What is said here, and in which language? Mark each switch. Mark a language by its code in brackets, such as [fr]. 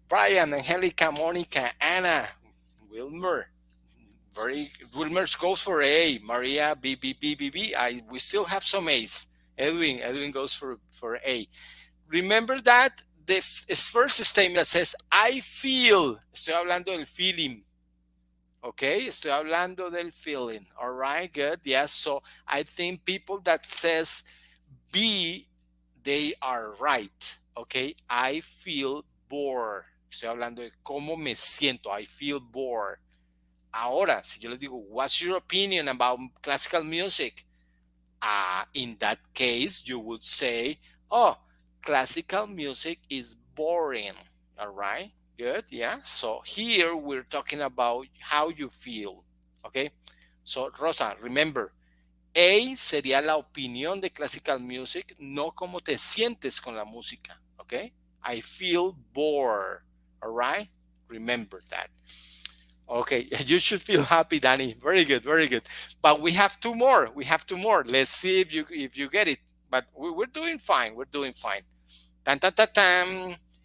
[en] Brian, Angelica, Monica, Anna, Wilmer. Wilmer goes for A. Maria, B, B, B, B, B. We still have some A's. Edwin goes for A. Remember that the first statement that says I feel. [es] Estoy hablando del feeling. Okay, estoy hablando del feeling. [en] All right, good. Yes, so I think people that says B, they are right. Okay, I feel bored. [es] Estoy hablando de cómo me siento. [en] I feel bored. [es] Ahora, si yo les digo, [en] what's your opinion about classical music? In that case, you would say, oh, classical music is boring. All right, good, yeah. So here we're talking about how you feel. Okay, so Rosa, remember, [es] A sería la opinión de classical music, no cómo te sientes con la música. [en] Okay, I feel bored. All right, remember that. Okay, you should feel happy, Danny. Very good, very good. But we have two more. We have two more. Let's see if you get it. But we're doing fine. We're doing fine. Tan tan tan tan.